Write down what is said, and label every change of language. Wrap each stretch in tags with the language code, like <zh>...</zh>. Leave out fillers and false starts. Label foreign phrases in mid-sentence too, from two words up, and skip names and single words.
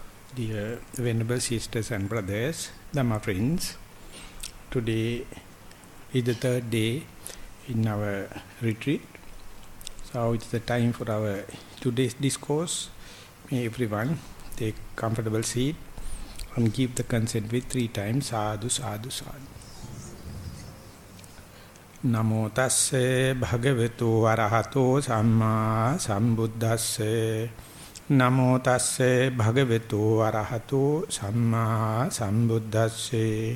<en>Dear Venerable Sisters and Brothers, Dhamma friends, today is the third day in our retreat. So it's the time for our today's discourse. May everyone take comfortable seat and give the consent with 3 times.</en> <pi>Sadhu, sadhu, sadhu. Namo tasse bhagavatu arahato samma sambuddhasse. Namo tasse bhagavatu arahato samma sambuddhasse.</pi>